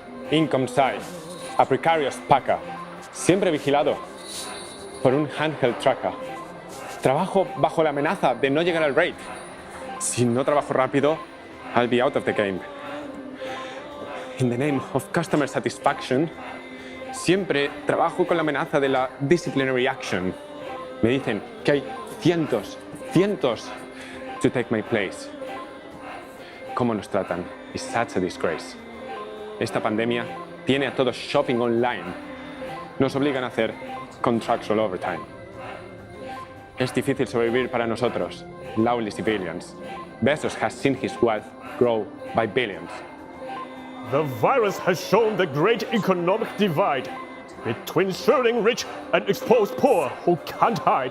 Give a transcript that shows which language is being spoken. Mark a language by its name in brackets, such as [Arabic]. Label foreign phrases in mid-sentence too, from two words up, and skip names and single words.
[English] Income side, a precarious packer, [Spanish] siempre vigilado por un [English] handheld tracker. [Spanish] Trabajo bajo la amenaza de no llegar al rate. Si no trabajo rápido, [English] I'll be out of the game. In the name of customer satisfaction, [Spanish] siempre trabajo con la amenaza de la [English] disciplinary action. [Spanish] Me dicen que hay cientos [English] to take my place. [Spanish] ¿Cómo nos tratan? [English] It's such a disgrace. [Spanish] Esta pandemia tiene a todos [English] shopping online. [Spanish] Nos obligan a hacer [English] contractual overtime. [Spanish] Es difícil sobrevivir para nosotros, [English] lowly civilians. Bezos has seen his wealth grow by billions. The virus has shown the great economic divide between sterling rich and exposed poor who can't hide.